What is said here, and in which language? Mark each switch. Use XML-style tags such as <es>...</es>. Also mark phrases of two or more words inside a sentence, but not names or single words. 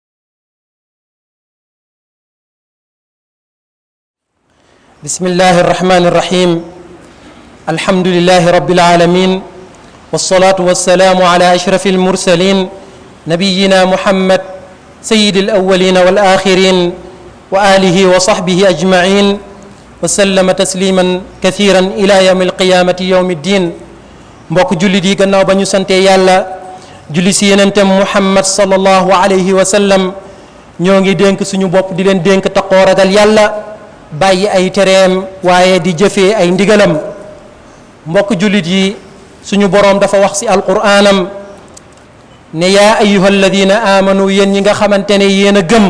<ar>بسم الله الرحمن الرحيم الحمد لله رب العالمين والصلاة والسلام على أشرف المرسلين نبينا محمد سيد الأولين والآخرين وآله وصحبه أجمعين وسلم تسليما كثيرا إلى يوم القيامة يوم الدين</ar> <wo>mbokk jullit yi gannaaw ba ñu sante yàlla julli si yenentam Muhammad</wo> <ar>صلى الله عليه وسلم</ar> <wo>ñoo ngi dénk suñu bopp di leen dénk taqoo ragal yàlla bàyyi ay tereem waaye di jëfee ay ndigalam mbokk jullit yi suñu boroom dafa wax ci alquraanam ne</wo> <ar>يا أيها الذين آمنوا</ar> <wo>yéen ñi nga xamante ne yéen a gëm</wo>